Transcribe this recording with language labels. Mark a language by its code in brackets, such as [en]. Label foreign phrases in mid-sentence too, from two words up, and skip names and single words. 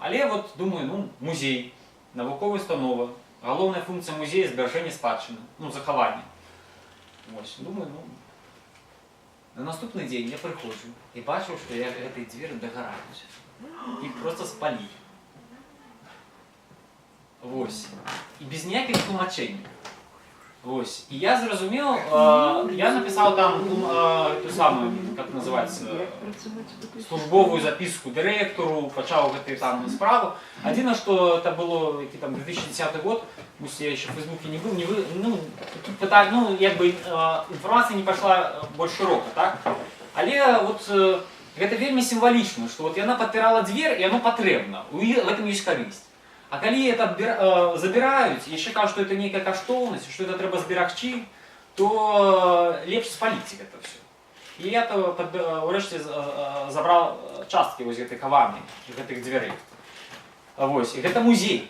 [be] Але вот думаю, музей, навуковая установа, галоўная функцыя музея зберажэння спадчыны, захавання. Думаю, на наступны дзень я прыходжу і бачу, што гэтыя дзверы дагараюць. Іх проста спалілі. І без ніякіх тлумачэнняў. [ru] И я зразумел, я написал там ту самую, как называется, службовую записку директору, почал эту там справу. Один, что это было там 2010 год, пусть я еще в Фейсбуке не был, информация не пошла больше широко, так? [be] Але вот гэта вельмі сімвалічна, што вот яна падпірала дзвер, і яно патрэбна. В этом ёсць карысць. А калі это забіраюць, яшчэ кажуць, што это нейкая каштоўнасць, што это трэба зберагчы, то лепш спаліць гэта ўсё. І я то урэшце забраў часткі вось гэтай каварні, гэтых дзвярэй. Вось, і гэта музей.